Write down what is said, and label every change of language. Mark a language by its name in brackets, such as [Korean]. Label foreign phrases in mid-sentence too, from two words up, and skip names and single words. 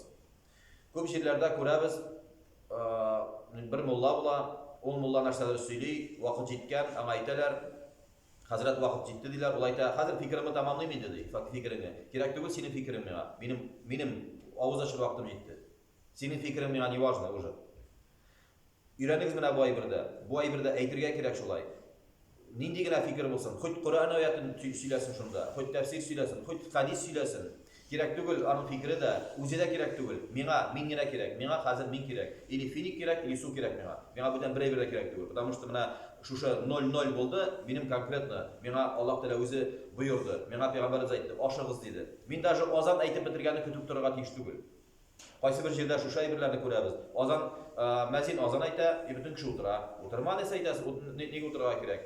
[Tatar] Күп җирләрдә күрәбез, бер мулла була, ул мулла нәрсәләр сөйли, вакыт җиткән, аңа әйтәләр, хәзрәт вакыт җитте диләр, ул әйтә, хәзер фикеремне тәмамлыйм инде ди, фикеремне. Кирәк түгел синең фикерең миңа. Минем авыз ачыр вакытым җитте. Синең фикерең миңа [Russian] не важно уже. [Tatar] Өйрәнегез менә бу әйбердә. Бу әйбердә әйтергә кирәк шулай. Нинди генә фикер булсын, хоть Коръән аятын сөйләсен шунда, хоть тәфсир сөйләсен, хоть хадис сөйләсен. Кирәк түгел, аның фикере дә, үзе дә кирәк түгел. Мин генә кирәк. Миңа хәзер мин кирәк. Или финик кирәк, или су кирәк миңа. Миңа бүтән бер әйбер дә кирәк түгел. [Russian] Потому что [Tatar] менә шушы 0-0 булды, минем конкретно. Миңа Аллаһ Тәгалә үзе боерды. Миңа Пәйгамбәрбез әйтте, ашыгыз диде. Мин даже азан әйтеп бетергәнне көтеп торырга тиеш түгел. Кайсы бер җирдә шушы әйберләрне күрәбез. Азан мәзин азан әйтә, бөтен кеше утыра. Утырма дисә әйтәсез, нигә утырырга кирәк?